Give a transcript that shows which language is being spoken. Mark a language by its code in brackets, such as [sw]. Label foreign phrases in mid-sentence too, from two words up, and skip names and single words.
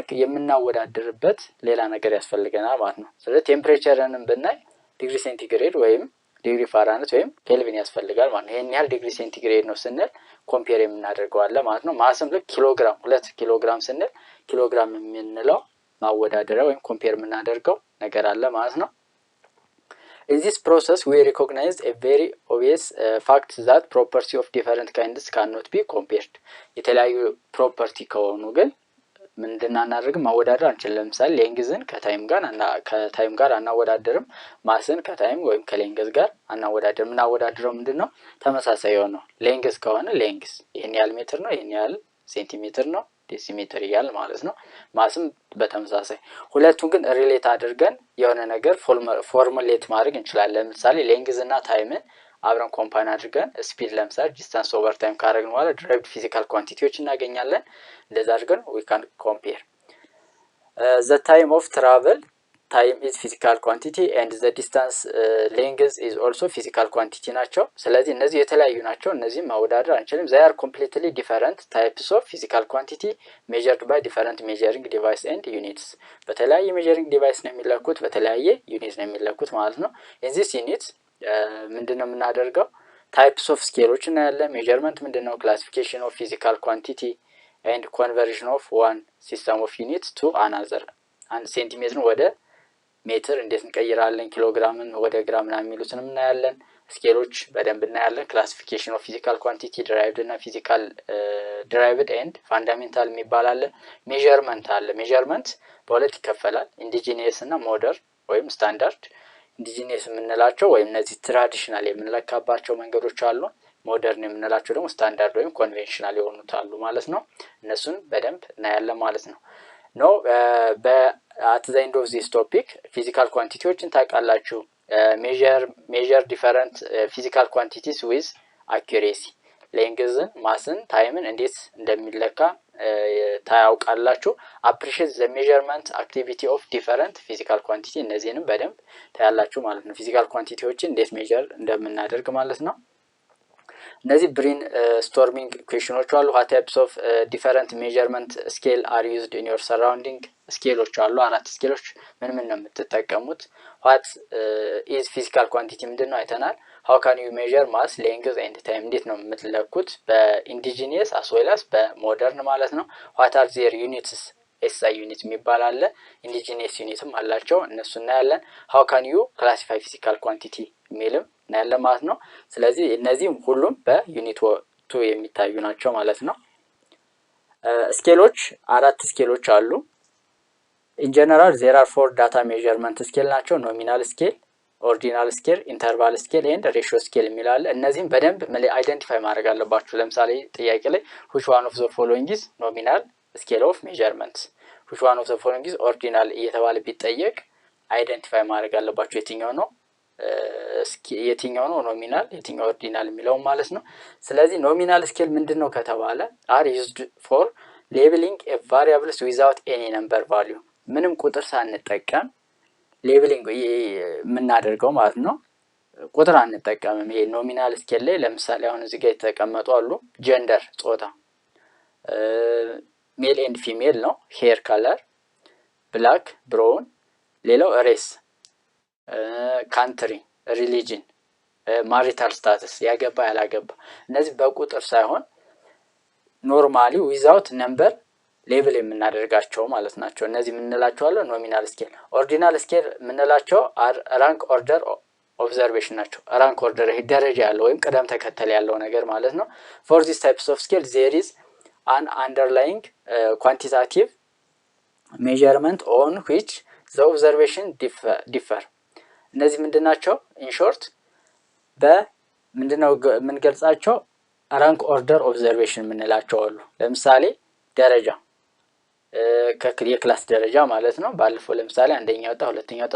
[am] የምናወዳድርበት ሌላ ነገር ያስፈልገናል ማለት ነው። ስለዚህ ቴምፕሬቸርንም ብናይ [en] degree centigrade [am] ወይም [en] degree Fahrenheit [am] ወይም ኬልቪን ያስፈልጋል ማለት ነው። ይሄን ያህል [en] degree centigrade [am] ነው ስንል ኮምፔር የምናደርገው አለ ማለት ነው። ማስም ልክ ኪሎግራም 2 ኪሎግራም ስንል ኪሎግራም የምንለው ማወዳደሪያ ወይም ኮምፔር የምናደርገው ነገር አለ ማለት ነው። [en] In this process we recognize a very obvious fact that property of different kinds cannot be compared. [am] የተለያዩ ፕሮፐርቲ ከሆኑ ግን ምንድነው እናደርግም ማወዳደር አንችልም። ለምሳሌ ሌንግዝን ከታይም ጋር አናወዳደርም፣ ማስን ከታይም ወይም ከሌንግዝ ጋር አናወዳደርም። እናወዳደረው ምንድነው ተመሳሳይ ነው። ሌንግዝ ከሆነ ሌንግዝ ይሄን ያህል ሜትር ነው፣ ይሄን ያህል ሴንቲሜትር ነው፣ ዴሲሜትር ይያል ማለት ነው። ማስም በተመሳሳይ። ሁለቱን ግን ሪሌት አድርገን የሆነ ነገር ፎርሙሌት ማድረግ እንችላለን። ለምሳሌ ሌንግዝ እና ታይምን አብረን ኮምባይን አድርገን ስፒድ ለምሳሌ [en] distance over time [am] ካደረግን በኋላ [en] derived physical quantities [am] እናገኛለን። እንደዛ አድርገን [en] we can compare the time of travel. time is physical quantity and the distance length is also physical quantity [am] ናቸው። ስለዚህ እነዚህ የተለያዩ ናቸው። እነዚህ ማወዳደር አንችልም። [en] they are completely different types of physical quantity measured by different measuring device and units. [am] በተለያየ [en] measuring device [am] ነው የሚለኩት፣ በተለያየ ዩኒት ነው የሚለኩት ማለት ነው። [en] in this unit [am] ምንድነው የምናደርገው? [en] types of scales [am] እና ያለ ሜዠርመንት ምንድነው? [en] classification of physical quantity and conversion of one system of units to another። [am] አንድ ሴንቲሜትርን ወደ ሜትር እንዴት እንቀይራለን፣ ኪሎግራምን ወደ ግራም እና የሚሉትንም እናያለን። ስኬሎች በደንብ እናያለን። [en] classification of physical quantity derived [am] እና [en] physical derived and fundamental [am] የሚባል አለ። ሜዠርመንት አለ። ሜዠርመንት በሁለት ይከፈላል፣ ኢንዲጂኒየስ እና ሞደርን ወይም ስታንዳርድ። ኢንዲጂኒየስ የምንላቸው ወይም እነዚህ ትራዲሽናል የምንለካባቸው መንገዶች አሉ። ሞደርን የምንላቸው ደግሞ ስታንዳርድ ወይም ኮንቬንሽናል የሆኑት አሉ ማለት ነው። እነሱን በደንብ እናያለን ማለት ነው። [en] at the end of this topic [am] ፊዚካል ኳንቲቲዎችን ታውቃላችሁ። [en] measure different physical quantities with accuracy። ሌንግዝን፣ [am] ማስን፣ ታይምን እንዴት እንደሚለካ ታያውቃላችሁ። [en] appreciate the measurement activity of different physical quantity [am] እነዚህንም በደንብ ታያላችሁ ማለት ነው። [en] physical quantities [am] እንዴት ሜጀር እንደምናደርግ ማለት ነው። እነዚህ [en] brainstorming questions [am] አሉ። [en] what types of different measurement scale are used in your surrounding [am] ስኬሎች አሉ። 4 ስኬሎች ምን ነው የምትጠቀሙት? [en] what is physical quantity [am] ምንድነው አይተናል። [en] how can you measure mass length and time [am] እንዴት ነው የምትለኩት? [en] በኢንዲጂኒየስ as well as [am] በሞደርን ማለት ነው። [en] what are their units? [am] SI ዩኒት የሚባል አለ። ኢንዲጂኒየስ ዩኒትም አላቸው። እነሱና ያለን [en] how can you classify physical quantity [am] የሚልም እናያለን ማለት ነው። ስለዚህ እነዚህም ሁሉም በዩኒት 2 የሚታዩ ናቸው ማለት ነው። ስኬሎች 4 ስኬሎች አሉ። [en] in general there are 4 data measurement scale ናቸው። nominal scale, ordinal scale, interval scale and ratio scale የሚላል። [am] እነዚህም በደንብ አይደንቲፋይ ማድረግ አለባችሁ። ለምሳሌ ጥያቄ ላይ [en] which one of the following is nominal scale of measurements, which one of the following is ordinal [am] እየተባለ ቢጠየቅ አይደንቲፋይ ማድረግ አለባችሁ የትኛው ነው ኖሚናል የትኛው ኦርዲናል የሚለው ማለት ነው። ስለዚህ [en] nominal scale [am] ምንድነው ከተባለ [en] are used for labeling a variables without any number value [am] ምንም ቁጥር ሳንጠቀም ሌብሊንግ የምናደርገው ማለት ነው። ቁጥር አንጠቀምም። ይሄ [en] nominal scale [am] ላይ ለምሳሌ አሁን እዚህ ጋር የተቀመጡ አሉ። ጀንደር ጾታ [en] male and female ነው። hair color black brown፣ ሌላው race, country, religion, marital status [am] ያገባ ያላገባ እነዚህ በቁጥር ሳይሆን [en] normally without number [am] ሌብል የምናደርጋቸው ማለት ናቸው። እነዚህ የምንላቸው አለ [en] nominal scale። ordinal scale [am] የምንላቸው [en] rank order observation [am] ናቸው። [en] rank order [am] ይሄ ደረጃ ያለው ወይም ቅደም ተከተል ያለው ነገር ማለት ነው። [en] for these types of scale there is an underlying quantitative measurement on which the observation differ [am] እነዚህ ምንድናቸው? [en] in short [am] በምንድነው የምንገልጻቸው? [en] rank order observation [am] የምንላቸው አሉ። ለምሳሌ ደረጃ የክላስ ደረጃ ማለት ነው። ባለፈው ለምሳሌ አንደኛ ወጣ፣ ሁለተኛ ወጣ፣